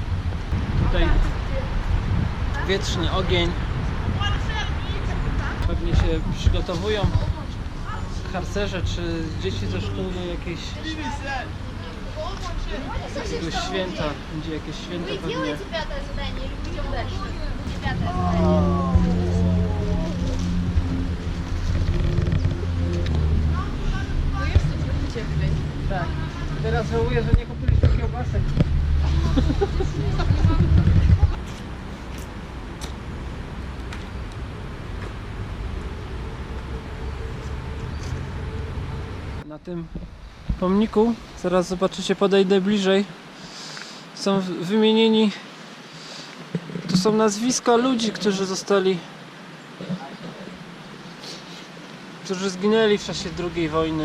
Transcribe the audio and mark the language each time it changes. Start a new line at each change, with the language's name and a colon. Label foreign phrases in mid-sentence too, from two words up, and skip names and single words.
Polish: Tutaj wietrzny ogień. Pewnie się przygotowują harcerze czy dzieci ze szkół do jakiegoś święta. Będzie jakieś święto
Russian: Вы
Polish: pewnie.
Russian: делаете пятое задание или мы идем дальше? Пятое задание.
Polish: Ну jest to trochę cieplej. Tak. Teraz żałuję, że nie kupiliśmy kiełbasek. Na tym pomniku, zaraz zobaczycie, podejdę bliżej, są wymienieni, tu są nazwiska ludzi, którzy zginęli w czasie II wojny.